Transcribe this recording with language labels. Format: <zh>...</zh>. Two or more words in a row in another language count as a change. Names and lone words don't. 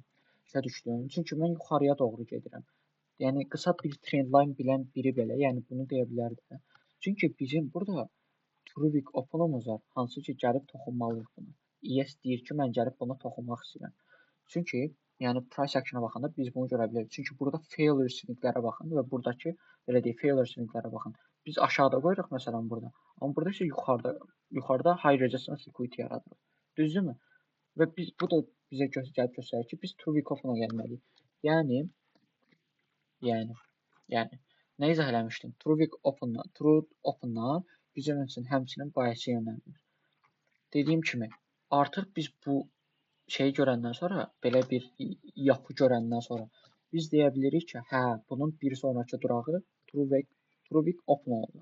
<az>Başa düşdün? Çünki mən yuxarıya doğru gedirəm. Yəni qısa bir trendline bilən biri belə, yəni bunu deyə bilərdi. Çünki bizim burada TrueWeek Open-umuz var, hansı ki gəlib toxunmalıyıq buna. ES deyir ki, mən gəlib buna toxunmaq istəyirəm. Çünki yəni</az> <en>price action-</en> <az>a baxanda biz bunu görə bilərik. Çünki burada</az> <en>failure swing-</en> <az>lərə baxın və buradakı belə deyək</az> <en>failure swing-</en> <az>lərə baxın. Biz aşağıda qoyuruq məsələn burada. Amma burada isə yuxarıda</az> <en>high resistance liquidity</en> <az>yaradırıq. Düzdürmü? Və biz bu da bizə gəlib göstərir ki, biz TrueWeek Open-a gəlməliyik. Yəni nə izah eləmişdim? TrueWeek Open-a bizim üçün həmçinin bias yönəlmir. Dediyim kimi, artıq biz bu şeyi görəndən sonra, belə bir yapı görəndən sonra biz deyə bilirik ki, hə, bunun bir sonraki durağı TrueWeek Open olacaq.</az>